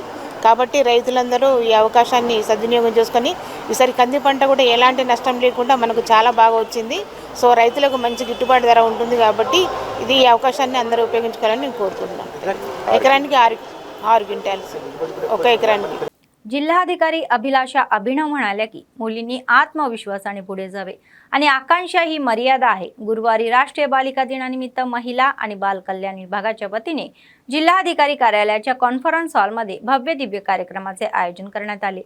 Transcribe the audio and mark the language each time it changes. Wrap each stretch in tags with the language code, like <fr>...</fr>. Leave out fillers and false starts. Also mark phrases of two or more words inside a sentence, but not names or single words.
<te>కాబట్టి రైతులందరూ ఈ అవకాశాన్ని సద్వినియోగం చేసుకొని ఈసారి కంది పంట కూడా ఎలాంటి నష్టం లేకుండా మనకు చాలా బాగా వచ్చింది. సో రైతులకు మంచి గిట్టుబాటు ధర ఉంటుంది కాబట్టి ఇది ఈ అవకాశాన్ని అందరూ ఉపయోగించుకోవాలని నేను కోరుకుంటున్నాను. ఎకరానికి 6 క్వింటాల్స్ ఒక एकराనికి.</te> <mr>जिल्हाधिकारी अभिलाषा अभिनव म्हणाल्या की मुलींनी आत्मविश्वासाने पुढे जावे आणि आकांक्षा ही मर्यादा आहे. गुरुवारी राष्ट्रीय बालिका दिनानिमित्त महिला आणि बाल कल्याण विभागाच्या वतीने जिल्हाधिकारी कार्यालयाच्या कॉन्फरन्स हॉलमध्ये भव्य दिव्य कार्यक्रमाचे आयोजन करण्यात आले.</mr>